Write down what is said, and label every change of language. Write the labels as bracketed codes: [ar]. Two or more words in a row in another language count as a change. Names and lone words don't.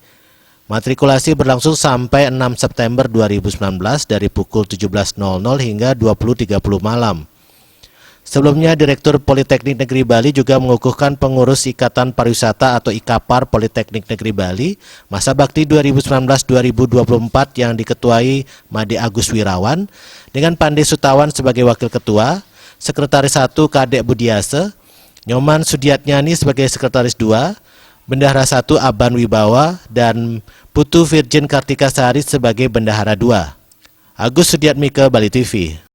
[id] Matrikulasi berlangsung sampai 6 September 2019 dari pukul 17.00 hingga 20.30 malam. Sebelumnya, Direktur Politeknik Negeri Bali juga mengukuhkan pengurus Ikatan Pariwisata atau IKAPAR Politeknik Negeri Bali masa bakti 2019-2024 yang diketuai Made Agus Wirawan dengan Pande Sutawan sebagai Wakil Ketua, Sekretaris 1 Kadek Budiase, Nyoman Sudiatnyani sebagai Sekretaris 2, Bendahara 1 Aban Wibawa, dan Putu Virgin Kartika Sari sebagai Bendahara 2. Agus Sudiatmike, Bali TV.